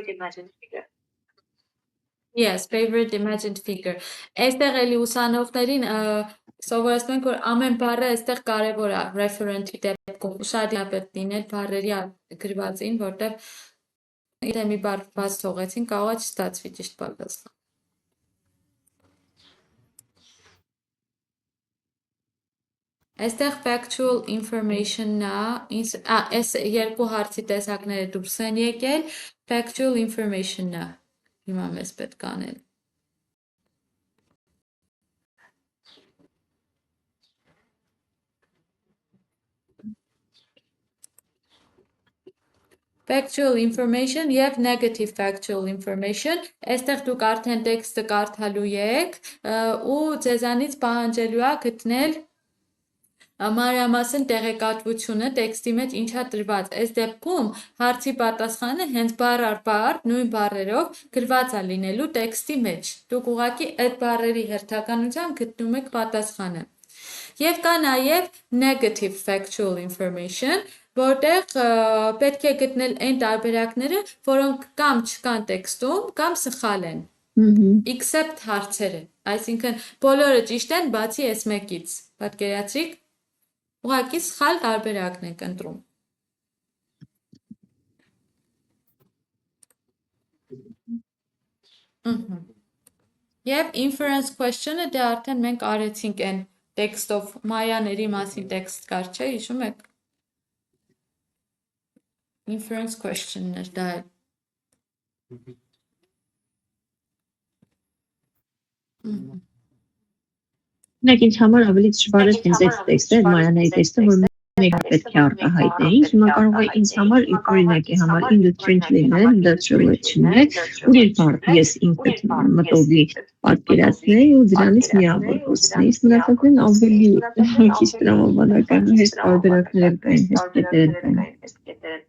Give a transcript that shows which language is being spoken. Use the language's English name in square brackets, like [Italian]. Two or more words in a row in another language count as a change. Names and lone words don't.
[English] Yes, favorite imagined figure. [Armenian] Այստեղ էլի ուսանողներին սովորեցնում ենք, որ ամեն բառը այստեղ կարևոր է referent-ի դեպքում շատ պետք լինել բառերի գրվածին, որտեղ եթե մի բառ բաց թողեցին, կարող է չստացվի ճիշտ պատասխան։ Այստեղ [English] factual information- [Armenian] ն է, այս երկու հարցի տեսակները դուրս են եկել, [English] factual information- [Armenian] ն է, հիմա մեզ պետք անել։ [English] Factual information եւ negative factual information, [Armenian] այստեղ դուք արդեն տեքստը կարդալու եք ու ձեզանից պահանջելու է գտնել մանրամասն տեղեկատվությունը տեքստի մեջ ինչա տրված։ Այս դեպքում հարցի պատասխանը հենց բառ առ բառ նույն բառերով գրված է լինելու տեքստի մեջ։ Դուք ուղղակի այդ բառերի հերթականությամբ գտնում եք պատասխանը։ Եվ կա նաև [English] negative factual information, [Armenian] որտեղ պետք է գտնել այն տարբերակները, որոնք կամ չկան տեքստում, կամ սխալ են։ Except հարցերը, այսինքն բոլորը ճիշտ են, բացի այս մեկից։ Պատկերացրիք։ Ուղղակի սխալ տարբերակն ենք ընտրում։ Եվ [English] inference question- [Armenian] ը դե արդեն մենք արեցինք այն տեքստով մայաների մասին տեքստ կար, չէ՞, հիշում եք։ [English] Inference question- [Armenian] ն էր դա։ Մենք ինձ համար ավելի դժվար է հենց այդ տեքստը, Մայաների տեքստը, որ մենք պետք է արտահայտեինք, հիմա կարող է ինձ համար օրինակի համար industry լինել, industrial չլինել, ու իր բառ ես ինքս մտովի պատկերացնեի ու դրանից միավոր խոսնեի, մնացածն ավելի քիչ տրամաբանական հեշտ տարբերակներ կային, հեշտ կետեր կային։